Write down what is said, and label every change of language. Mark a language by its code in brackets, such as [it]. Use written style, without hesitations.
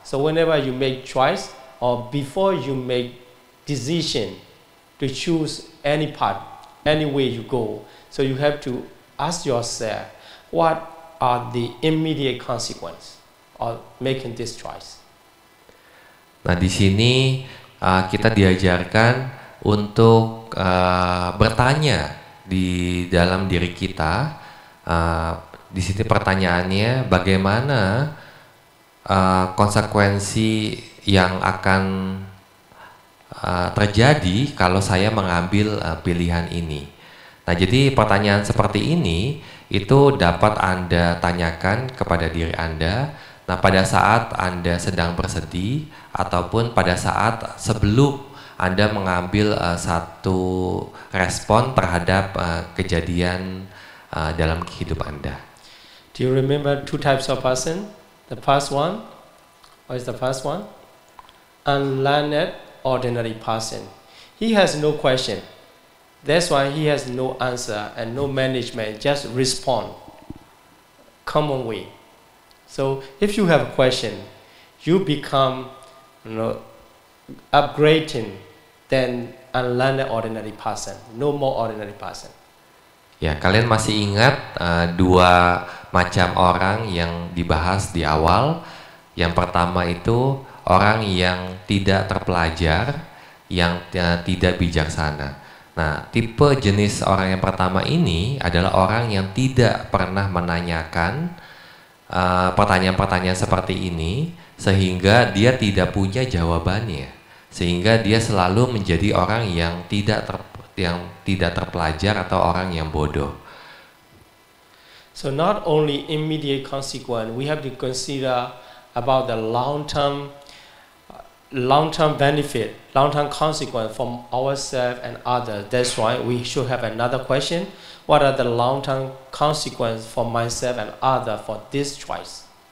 [en] So whenever you make choice or before you make decision to choose any path, any way you go, so you have to ask yourself, what are the immediate consequences of making this choice? [id] Nah, di sini kita diajarkan untuk bertanya di dalam diri kita. Di sini pertanyaannya, bagaimana konsekuensi yang akan terjadi kalau saya mengambil pilihan ini. Nah, jadi pertanyaan seperti ini itu dapat Anda tanyakan kepada diri Anda. Nah, pada saat Anda sedang bersedih ataupun pada saat sebelum Anda mengambil satu respon terhadap kejadian dalam kehidupan Anda. [en] Do you remember two types of person? The first one, what is the first one? Unlearned ordinary person. He has no question. That's why he has no answer and no management, just respond. Common way. So if you have a question, you become upgrading than unlearned ordinary person. No more ordinary person. [id] Ya, kalian masih ingat dua macam orang yang dibahas di awal. Yang pertama itu orang yang tidak terpelajar, yang tidak bijaksana. Nah, tipe jenis orang yang pertama ini adalah orang yang tidak pernah menanyakan pertanyaan-pertanyaan seperti ini, sehingga dia tidak punya jawabannya, sehingga dia selalu menjadi orang yang tidak terpelajar atau orang yang bodoh. [en] So not only immediate consequence, we have to consider about the long-term benefit, long-term consequence from ourselves and others. That's why we should have another question: what are the long-term consequences for myself and others for this choice?